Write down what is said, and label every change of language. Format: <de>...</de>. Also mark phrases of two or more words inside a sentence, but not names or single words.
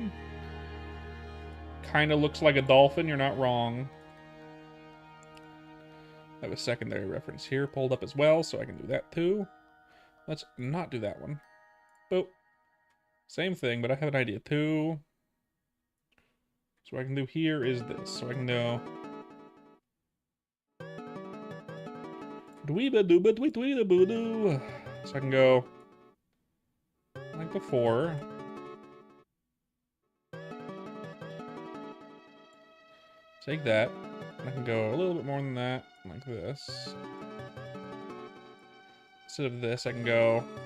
<en>Kind of looks like a dolphin, you're not wrong. I have a secondary reference here pulled up as well, so I can do that too. Let's not do that one. Boop. Same thing, but I have an idea too. So what I can do here is this. So I can go dweeba dooba dwee dweeba boo doo. So I can go like before. Take that. I can go a little bit more than that, like this. Instead of this, I can go</en>